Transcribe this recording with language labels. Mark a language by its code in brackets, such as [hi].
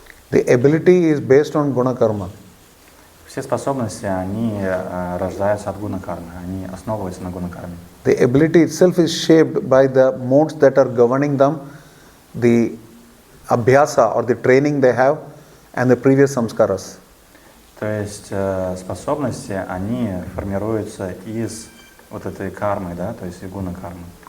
[en] The ability is based on guna karma. [ru] Все способности, они рождаются от гуна кармы, они основываются на гуна карме. [en] The ability itself is shaped by the modes that are governing them, the abhyasa or the training they have, and the previous samskaras. [ru] То есть способности, они формируются из вот этой кармы, да, то есть из гуна кармы.